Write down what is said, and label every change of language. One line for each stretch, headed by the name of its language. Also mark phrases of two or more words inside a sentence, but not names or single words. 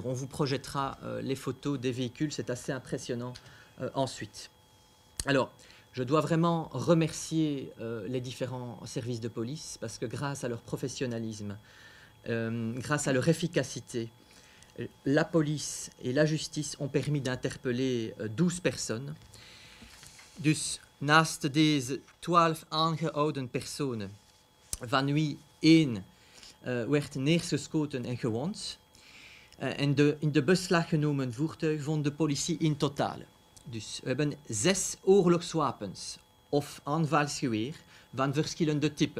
French: On vous projettera les photos des véhicules, c'est assez impressionnant ensuite. Alors, je dois vraiment remercier les différents services de police parce que grâce à leur professionnalisme, grâce à leur efficacité, la police et la justice ont permis d'interpeller 12 personnes.
Dutch: Dus naast deze 12 aangehouden personen, van wie 1 werd neergeschoten en gewond. En in de beslag genomen voertuig vond de politie in totaal. Dus we hebben 6 oorlogswapens of aanvalsgeweer van verschillende typen.